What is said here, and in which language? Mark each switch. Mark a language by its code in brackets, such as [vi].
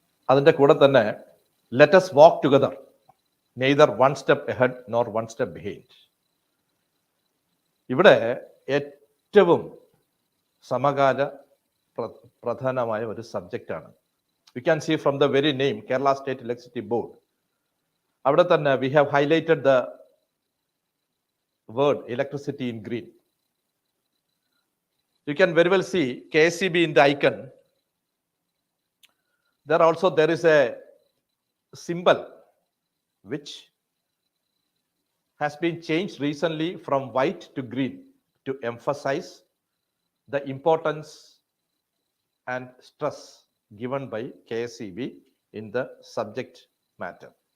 [ml] അതിൻ്റെ കൂടെ തന്നെ [en] Let us walk together, neither one step ahead nor one step behind. [ml] ഇവിടെ ഏറ്റവും സമകാല പ്രധാനമായ ഒരു സബ്ജക്റ്റാണ്. [en] You can see from the very name Kerala state electricity board. [ml] അവിടെ തന്നെ [en] We have highlighted the word electricity in green. You can very well see KSEB in the icon. There is a symbol which has been changed recently from white to green to emphasize the importance and stress given by KSEB in the subject matter.